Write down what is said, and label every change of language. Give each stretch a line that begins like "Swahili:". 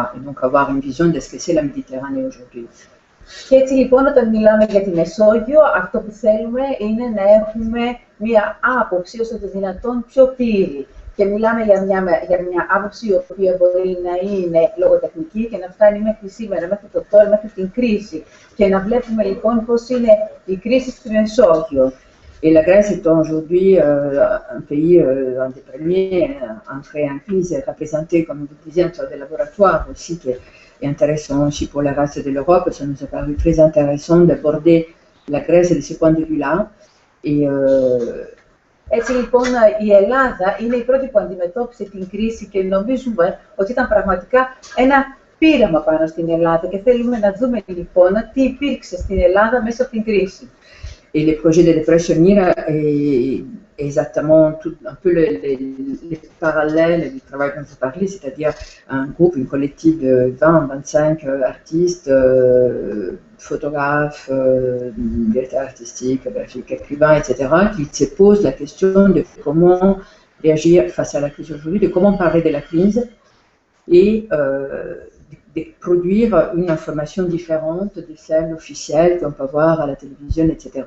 French: Et donc avoir une vision de ce que c'est la Méditerranée aujourd'hui.
Greek: Και έτσι λοιπόν όταν μιλάμε για τη Μεσόγειο, αυτό που θέλουμε είναι να έχουμε μία άποψη όσο το δυνατόν πιο πλήρη. Και μιλάμε για μια άποψη η οποία μπορεί να είναι λογοτεχνική και να φτάνει μέχρι σήμερα, μέχρι το τώρα, μέχρι την κρίση. Και να βλέπουμε λοιπόν πώς είναι η κρίση στη Μεσόγειο.
French: Et la Grèce étant aujourd'hui un pays, un des premiers entrés en crise, représenté, comme vous disiez, un des laboratoires aussi, qui est intéressant aussi pour le reste de l'Europe, ça nous a paru très intéressant d'aborder la Grèce de ce point de vue-là. Et,
Greek: έτσι λοιπόν η Ελλάδα είναι η πρώτη που αντιμετώπισε την κρίση και νομίζουμε ότι ήταν πραγματικά ένα πείραμα πάνω στην Ελλάδα και θέλουμε να δούμε λοιπόν τι υπήρξε στην Ελλάδα μέσα από την κρίση.
French: Et le projet de Depression era est exactement tout, un peu les parallèles du travail dont vous parlez, c'est-à-dire un groupe, une collective de 20-25 artistes, photographes, directeurs artistiques, écrivains, etc., qui se posent la question de comment réagir face à la crise aujourd'hui, de comment parler de la crise et de produire une information différente de celle officielle qu'on peut voir à la télévision, etc.